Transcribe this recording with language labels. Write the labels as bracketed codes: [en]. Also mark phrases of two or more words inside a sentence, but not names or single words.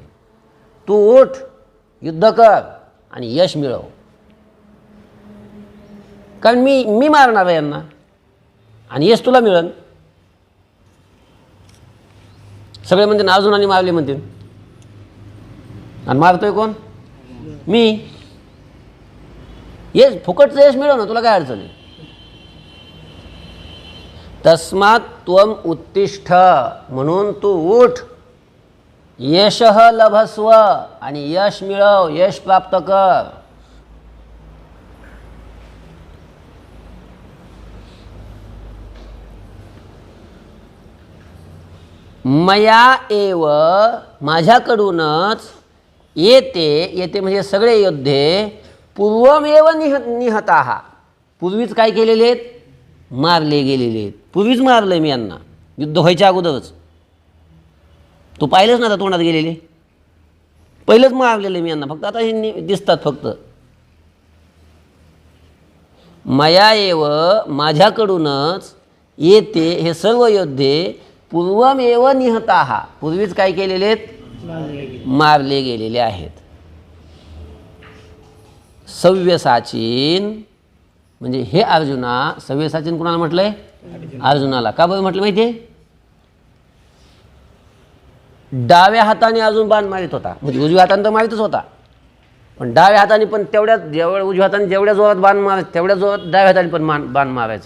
[mr] तू उठ, युद्ध कर आणि यश मिळव, कारण मी मारणार आहे यांना आणि यश तुला मिळेल. सगळे म्हणते ना अर्जुनाने मारले म्हणते, आणि मारतोय कोण? मी. यश फुकटचं यश मिळव ना, तुला काय अडचण आहे? [sa] तस्मात् त्वम उत्तिष्ठ, [mr] म्हणून तू उठ, [sa] यशः लभस्व, [mr] आणि यश मिळव, यश प्राप्त कर. [sa] मया एव, माझ्याकडूनच, [mr] येते म्हणजे सगळे योद्धे, [sa] पूर्वमेव निहताः, [mr] पूर्वीच काय केलेले आहेत? मारले गेलेले आहेत. पूर्वीच मारलं मी यांना, युद्ध व्हायच्या अगोदरच. तू पाहिलंच ना तोंडात गेलेले, पहिलंच मारलेलं मी यांना, फक्त आता हे दिसतात फक्त. [sa] मया एव, माझ्याकडूनच, [mr] येते हे सर्व योद्धे, [sa] पूर्वमेव निहताः, [mr] पूर्वीच काय केलेले आहेत? मारले गेलेले आहेत. सव्यसाचीन म्हणजे हे अर्जुना, सव्यसाचीन कुणाला म्हटलंय? अर्जुनाला. का बरं म्हटलं माहिती आहे? डाव्या हाताने अर्जुन बाण मारित होता, म्हणजे उजव्या हाताने तर मारितच होता, पण डाव्या हाताने पण तेवढ्याच, उजव्या हाताने जेवढ्या जोरात बाण मारायचं तेवढ्या जोरात डाव्या हाताने पण बाण मारायचा.